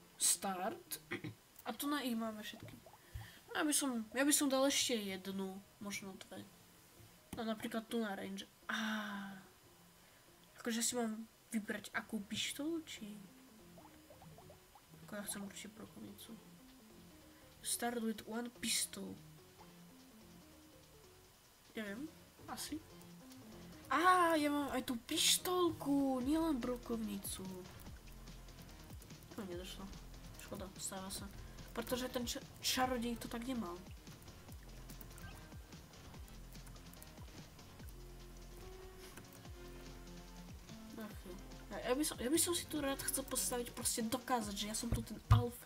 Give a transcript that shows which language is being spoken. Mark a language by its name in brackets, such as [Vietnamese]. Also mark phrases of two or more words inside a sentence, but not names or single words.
[Slovak] Start. A tu na ich máme všetky. Ja by som dal ešte jednu, možno dve. No napríklad tu na range. Akože si mám vybrať akú pištolu, či... Ako ja chcem určite brokovnicu. [English] Start with one pistol. [Slovak] Neviem, asi. Ja mám aj tú pištolku, nielen brokovnicu. No, nedošlo. Škoda, stáva sa. Pretože ten čarodej to tak nemal. Ja by som si tu rád chcel postaviť, proste dokázať, že ja som tu ten alfa.